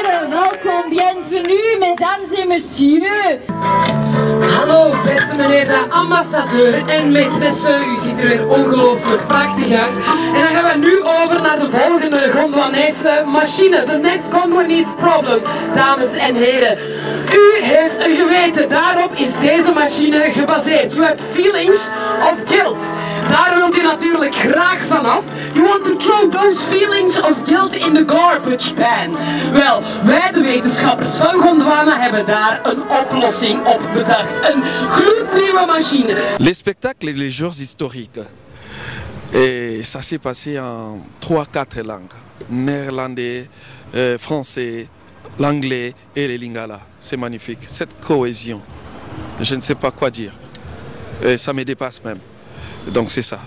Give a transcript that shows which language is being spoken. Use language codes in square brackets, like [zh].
[nl] Welkom, [fr] bienvenue, mesdames et messieurs. [nl] Hallo, beste meneer de ambassadeur en maîtresse. U ziet er weer ongelooflijk prachtig uit. En dan gaan we nu over naar de volgende Gondwanese machine. [en] The next Gondwanese problem, [nl] dames en heren. U heeft een geweten, daarop is deze machine gebaseerd. U hebt [en] feelings of guilt. [nl] Daar wilt u natuurlijk graag vanaf. [en] You want to throw those feelings of guilt in the garbage pan. [nl] Wel, wij de wetenschappers van Gondwana hebben daar een oplossing op bedacht. Een gloednieuwe machine. [fr] Les spectacles et les jours historiques. Et ça s'est passé en 3-4 langues. Néerlandais, français, l'anglais et le lingala. C'est magnifique. Cette cohésion, je ne sais pas quoi dire. Et ça me dépasse même. Donc c'est ça.